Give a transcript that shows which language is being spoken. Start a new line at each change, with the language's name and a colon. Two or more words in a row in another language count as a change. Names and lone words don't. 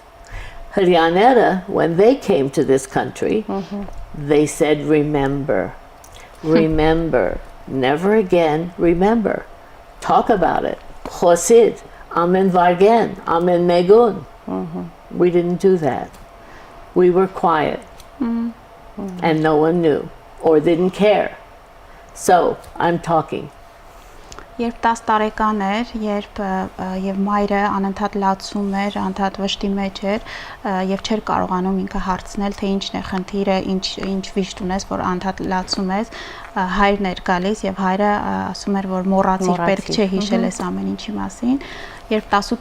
English: Hrianera, when they came to this country, they said, remember, remember, never again, remember. Talk about it. Chosid, Amen Vargen, Amen Megun. We didn't do that. We were quiet. And no one knew or didn't care. So, I'm talking.
Armenian: Երբ 10 տարեկան էր, երբ եւ մայրը անընդհատ լացում էր, անընդհատ վշտի մեջ էր եւ չէր կարողանում ինքը հարցնել, թե ինչն է խնդիրը, ինչ վիշտ ունես, որ անընդհատ լացում ես, հայրն էր գալիս եւ հայրը ասում էր, որ մոռացիր, պետք չէ հիշել ես ամեն ինչի մասին։ Երբ 18